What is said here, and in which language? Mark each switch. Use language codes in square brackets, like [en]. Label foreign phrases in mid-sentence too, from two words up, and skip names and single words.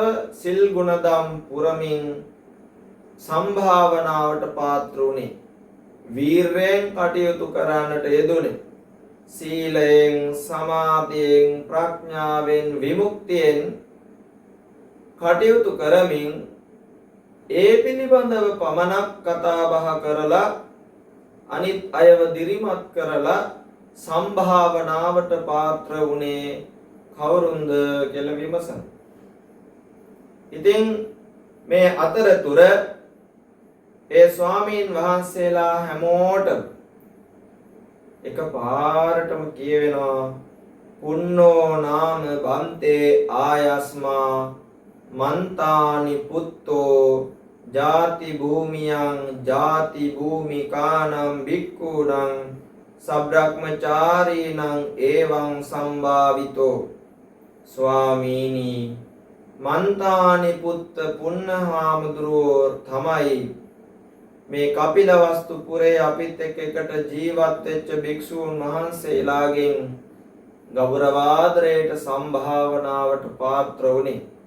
[si] සිල් ගුණදම් පුරමින් සම්භාවනාවට පාත්‍ර වුණේ වීරයෙන් කටයුතු කරන්නට යෙදුනේ සීලයෙන් සමාධියෙන් ප්‍රඥාවෙන් විමුක්තියෙන් කටයුතු කරමින් ඒ පිළිබඳව පමණක් කතා බහ කරලා අනිත් අයව දිරිමත් කරලා සම්භාවනාවට පාත්‍ර වුණේ කවුරුන්ද කියලා විමසන. ඉතින් මේ අතරතුර ඒ ස්වාමීන් වහන්සේලා හැමෝටම එකපාරටම කියවෙනවා [pi] පුන්නෝ නාම බන්තේ ආයස්මා මන්තානි පුත්තෝ ජාති භූමියං ජාති භූමිකානම් භික්ඛූණං සබ්‍රහ්මචාරීනං එවං සම්භාවිතෝ. [si] ස්වාමීනි මන්තානි පුත්ත පුන්නහාමුදුරුවෝ තමයි මේ කපිලවස්තු පුරේ අපිත් එකට ජීවත් වෙච්ච භික්ෂූන් වහන්සේලාගෙන් ගෞරවාදරයට සම්භාවනාවට පාත්‍ර වුණේ.